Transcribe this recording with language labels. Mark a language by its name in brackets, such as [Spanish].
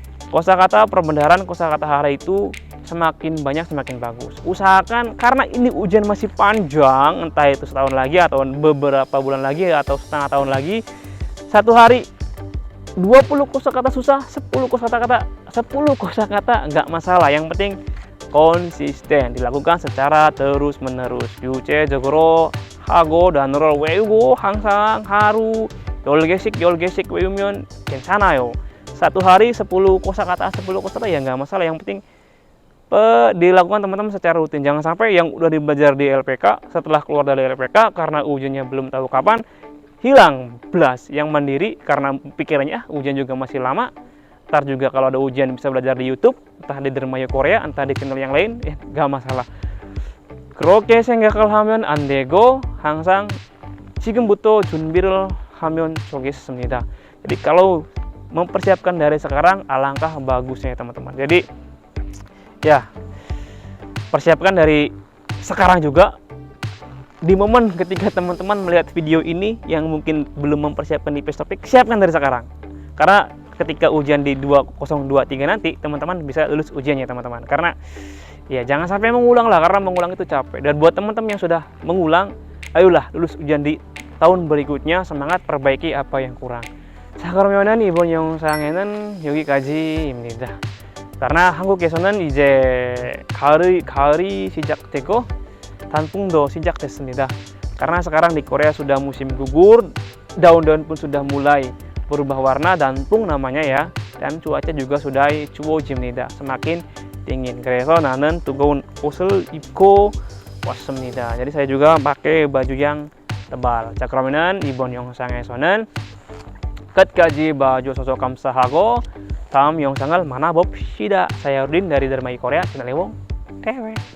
[Indonesian] Kosakata, perbendaharaan kosakata hara itu semakin banyak semakin bagus. Usahakan, karena ini ujian masih panjang, entah itu setahun lagi atau beberapa bulan lagi atau setengah tahun lagi, satu hari 20 kosakata susah, 10 kosakata nggak masalah. Yang penting konsisten, dilakukan secara terus-menerus. [Korean] 유체적으로 하고 단어를 외우고 항상 하루 10개씩 외우면 괜찮아요. [Indonesian] satu hari 10 kosakata, 10 kosakata ya nggak masalah. Yang penting dilakukan teman-teman secara rutin. Jangan sampai yang udah belajar di LPK setelah keluar dari LPK karena ujiannya belum tahu kapan hilang belas. Yang mandiri karena pikirannya ujian juga masih lama. Ntar juga kalau ada ujian bisa belajar di YouTube, entah di Dermayu Korea, entah di channel yang lain, ya nggak masalah. [Korean] 그렇게 생각을 하면 안 되고 항상 지금부터 준비를 하면 좋겠습니다. [Indonesian] Jadi kalau mempersiapkan dari sekarang alangkah bagusnya teman-teman. Jadi ya persiapkan dari sekarang juga. Di momen ketika teman-teman melihat video ini yang mungkin belum mempersiapkan di IPS Topik, siapkan dari sekarang. Karena ketika ujian di 2023 nanti teman-teman bisa lulus ujiannya teman-teman. Karena ya jangan sampai mengulang lah, karena mengulang itu capek. Dan buat teman-teman yang sudah mengulang, ayolah lulus ujian di tahun berikutnya, semangat perbaiki apa yang kurang. [Korean] 자, 그러면은 이번 영상에는 여기까지입니다. karena 한국에서는 이제 가을이 시작되고 단풍도 시작됐습니다. [Indonesian] karena sekarang di Korea sudah musim gugur, daun-daun pun sudah mulai berubah warna, 단풍 namanya ya, dan cuaca juga sudah 추워집니다. semakin dingin. [Korean] 그래서 나는 뜨거운 옷을 입고 왔습니다. [Indonesian] jadi saya juga pakai baju yang tebal. [Korean] 자, 그러면은 이번 영상에서는 끝까지 봐주셔서 감사하고 다음 영상을 만나봅시다. [Indonesian] saya Rudin dari Dermayu Korea, channel Ewong TV.